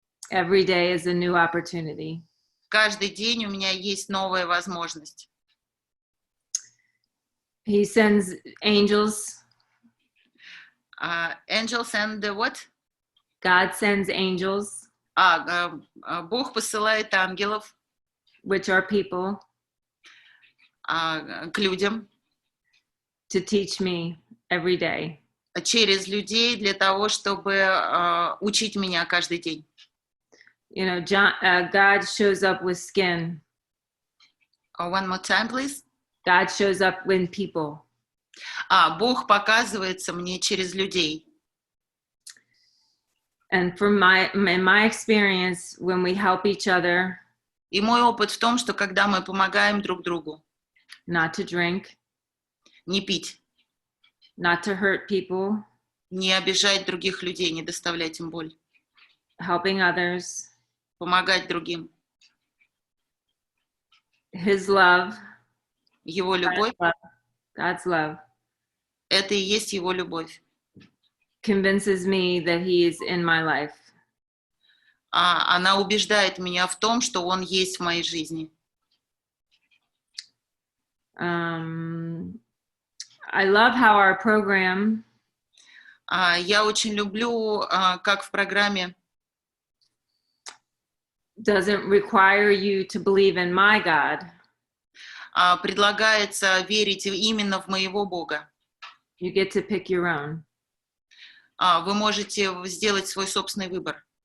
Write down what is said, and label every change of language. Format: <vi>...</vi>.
<en>Every day is a new opportunity.</en> <ru>Каждый день у меня есть новая возможность.</ru> <en>He sends angels. Angels and what? God sends angels.</en> <ru>Бог посылает ангелов.</ru> <en>Which are people.</en> <ru>К людям.</ru> <en>To teach me every day.</en> <ru>Через людей для того, чтобы учить меня каждый день.</ru> <en>You know, God shows up with skin. One more time, please. God shows up in people.</en> <ru>Бог показывается мне через людей.</ru> <en>And from in my experience, when we help each other.</en> <ru>И мой опыт в том, что когда мы помогаем друг другу.</ru> <en>Not to drink.</en> <ru>Не пить.</ru> <en>Not to hurt people.</en> <ru>Не обижать других людей, не доставлять им боль.</ru> <en>Helping others.</en> <ru>Помогать другим.</ru> <en>His love.</en> <ru>Его любовь.</ru> <en>God's love.</en> <ru>Это и есть его любовь.</ru> <en>Convinces me that he is in my life.</en> <ru>Она убеждает меня в том, что он есть в моей жизни.</ru> <en>I love how our program.</en> <ru>Я очень люблю, как в программе.</ru> <en>Doesn't require you to believe in my God.</en> <ru>Предлагается верить именно в моего Бога.</ru> <en>You get to pick your own.</en> <ru>Вы можете сделать свой собственный выбор.</ru>